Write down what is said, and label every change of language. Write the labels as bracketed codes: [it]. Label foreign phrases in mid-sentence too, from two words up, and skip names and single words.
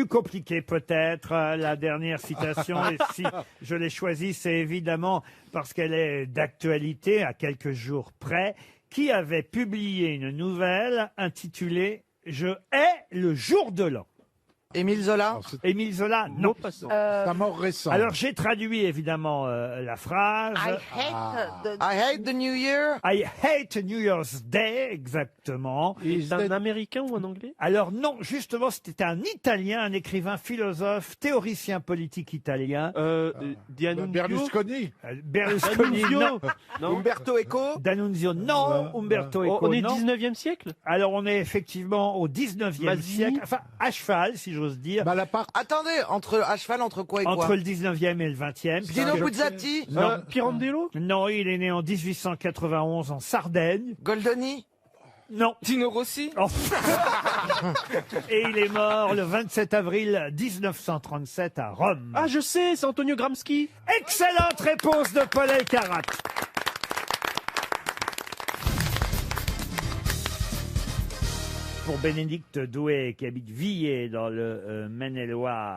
[fr] plus compliqué peut-être, la dernière citation, et si je l'ai choisie, c'est évidemment parce qu'elle est d'actualité à quelques jours près, qui avait publié une nouvelle intitulée « Je hais le jour de l'an ». Émile Zola. Alors, c'est Émile Zola, non. un mort récent. Alors, j'ai traduit évidemment la phrase. [en] I hate the New Year. I hate New Year's Day, [fr] exactement. C'est un américain ou un anglais? Alors non, justement, c'était un Italien, un écrivain, philosophe, théoricien politique italien. D'Annunzio? Berlusconi. Berlusconi, non. Non. Umberto Eco. D'Annunzio, non. Umberto Eco, On est non. 19e siècle? Alors on est effectivement au 19e Mazzini. siècle, enfin à cheval, si j'ose dire, Malaparte. Attendez, à cheval, entre quoi et quoi? entre le 19e et le 20e. Dino Buzzati. Non. Pirandello? Non, il est né en 1891 en Sardaigne. Goldoni. Non. Tino Rossi. Oh. Et il est mort le 27 avril 1937 à Rome. Ah, je sais, c'est Antonio Gramsci. Excellente réponse de Paul Elkarat. Pour Bénédicte Doué, qui habite Villers, dans le Maine-et-Loire.